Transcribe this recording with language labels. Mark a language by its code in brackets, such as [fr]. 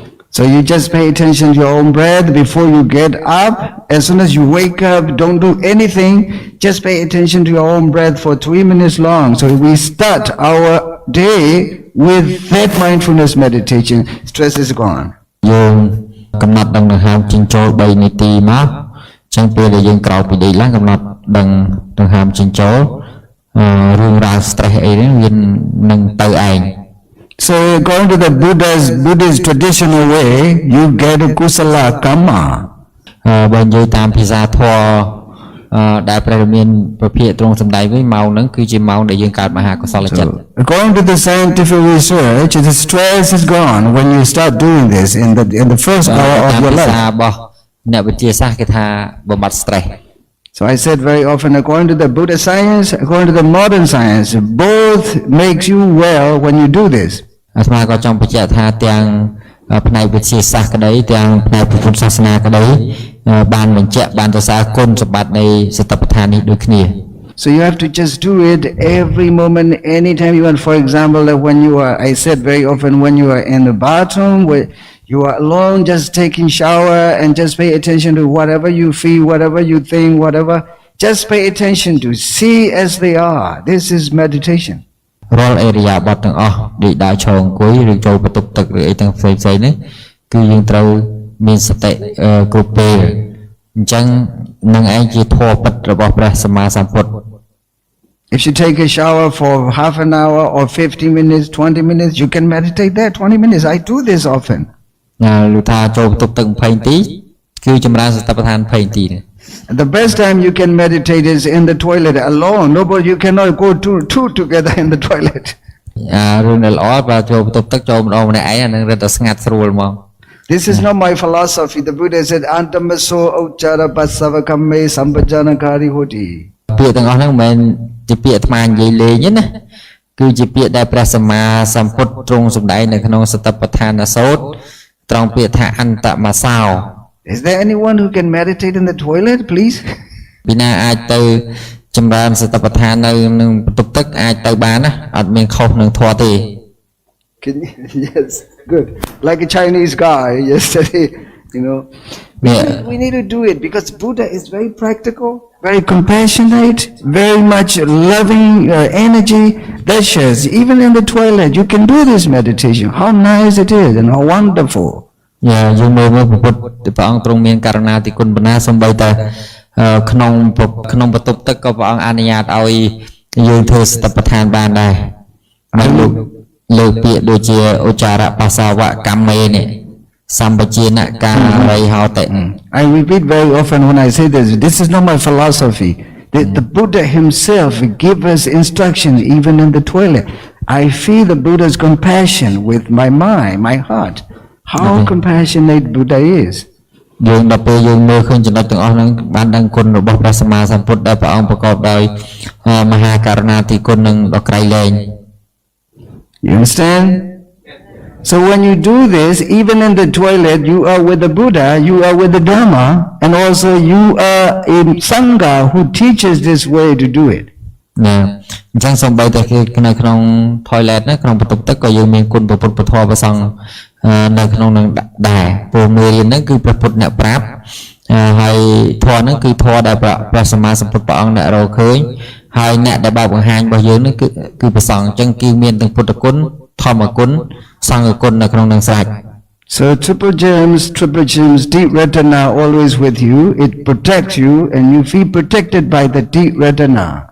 [en] So you just pay attention to your own breath before you get up. As soon as you wake up, don't do anything. Just pay attention to your own breath for 3 minutes long. So we start our day with that mindfulness meditation. Stress is gone. [km] យើងកំណត់ដង្ហើមចេញចូល3នាទីមកចឹងពេលដែលយើងក្រោយពីដេកឡើងកំណត់ដង្ហើមចេញចូលរឿងរ៉ាវ stress អីហ្នឹងវានឹងទៅឯង [en] So according to the Buddhist traditional way, you get a kusala karma. [km] បើនិយាយតាមភាសាធម៌ដែលព្រះរាមានប្រភេទត្រង់សម្ដែងវិញម៉ោងហ្នឹងគឺជាម៉ោងដែលយើងកើតមហាកុសលចិត្ត [en] According to the scientific research, the stress is gone when you start doing this in the first hour of your [km] ភាសា [en] life. [km] របស់អ្នកវិទ្យាសាស្ត្រគេថាបំបត្តិ stress [en] So I said very often, according to the Buddhist science, according to the modern science, both makes you well when you do this. [km] អាត្មាក៏ចង់បញ្ជាក់ថាទាំងផ្នែកវិទ្យាសាស្ត្រក្តីទាំងផ្នែកពុទ្ធសាសនាក្តីបានបញ្ជាក់បានសរសើរគុណសម្បត្តិនៃសតិប្បដ្ឋាននេះដូចគ្នា [en] So you have to just do it every moment, anytime you want. For example, like when you are, I said very often, when you are in the bathroom, where you are alone, just taking shower and just pay attention to whatever you feel, whatever you think, whatever. Just pay attention to, see as they are. This is meditation. [km] រាល់អេរិយាបថទាំងអស់ដូចដើរឈរអង្គុយឬចូលបន្ទប់ទឹកឬអីទាំងផ្សេងៗនេះគឺយើងត្រូវមានសតិគ្រប់ពេលអញ្ចឹងនឹងឯងជាធម៌ពិតរបស់ព្រះសម្មាសម្ពុទ្ធ [en] If you take a shower for half an hour or 50 minutes, 20 minutes, you can meditate there 20 minutes. I do this often. [km] លុថាចូលបន្ទប់ទឹក20នាទីគឺចម្រើនសតិប្បដ្ឋាន20នាទី [en] The best time you can meditate is in the toilet alone. Nobody, you cannot go two together in the toilet. [km] រឿងដែលល្អបើចូលបន្ទប់ទឹកចូលម្ដងម្នាក់ឯងអានឹងរត់តែស្ងាត់ស្រួលហ្មង [en] This is not my philosophy. The Buddha said, [pi] Antamaso Uchara Pasavakame Sambajanakari Hoti. [km] ពាក្យទាំងអស់ហ្នឹងមិនមែនជាពាក្យអាត្មានិយាយលេងទេណាគឺជាពាក្យដែលព្រះសម្មាសម្ពុទ្ធទ្រង់សម្ដែងនៅក្នុងសតិប្បដ្ឋានសូត្រត្រង់ពាក្យថាអន្តមសោ [en] Is there anyone who can meditate in the toilet, please? [km] ពីណាអាចទៅចម្រើនសតិប្បដ្ឋាននៅក្នុងបន្ទប់ទឹកអាចទៅបានណាអត់មានខុសនឹងធម៌ទេ [en] Can you? Yes, good. Like a Chinese guy yesterday, you know. We need to do it because Buddha is very practical, very compassionate, very much loving energy. That shows even in the toilet you can do this meditation. How nice it is and how wonderful. [km] យើងមើលពុទ្ធព្រះអង្គទ្រង់មានករណាទីគុណបណ្ណាសូម្បីតែក្នុងបន្ទប់ទឹកក៏ព្រះអង្គអនុញ្ញាតឲ្យយើងធ្វើសតិប្បដ្ឋានបានដែរហើយលើកពាក្យដូចជាឧចារបាសាវកម្មមេនេះសម្បជានការីហោតិ [en] I repeat very often when I say this. This is not my philosophy. The Buddha himself gave us instruction even in the toilet. I feel the Buddha's compassion with my mind, my heart. How compassionate Buddha is. [km] យើងដល់ពេលយើងមើលឃើញចំណុចទាំងអស់ហ្នឹងបានដឹងគុណរបស់ព្រះសម្មាសម្ពុទ្ធដែលព្រះអង្គប្រកបដោយមហាករុណាធិគុណនិងដ៏ក្រៃលែង [en] You understand? So when you do this, even in the toilet, you are with the Buddha, you are with the Dharma, and also you are in Sangha who teaches this way to do it. [km] ណាអញ្ចឹងសូម្បីតែនៅក្នុង toilet ណាក្នុងបន្ទប់ទឹកក៏យើងមានគុណពុទ្ធពធព្រះសង្ឃនៅក្នុងនឹងដែរព្រោះមេរៀនហ្នឹងគឺព្រះពុទ្ធអ្នកប្រាប់ហើយធម៌ហ្នឹងគឺធម៌ដែលព្រះសម្មាសម្ពុទ្ធព្រះអង្គអ្នករកឃើញហើយអ្នកដែលបើកបង្ហាញរបស់យើងហ្នឹងគឺព្រះសង្ឃអញ្ចឹងគឺមានទាំងពុទ្ធគុណធម្មគុណសង្ឃគុណនៅក្នុងនឹងស្រេច [en] So triple gems, deep retina always with you. It protects you and you feel protected by the deep retina.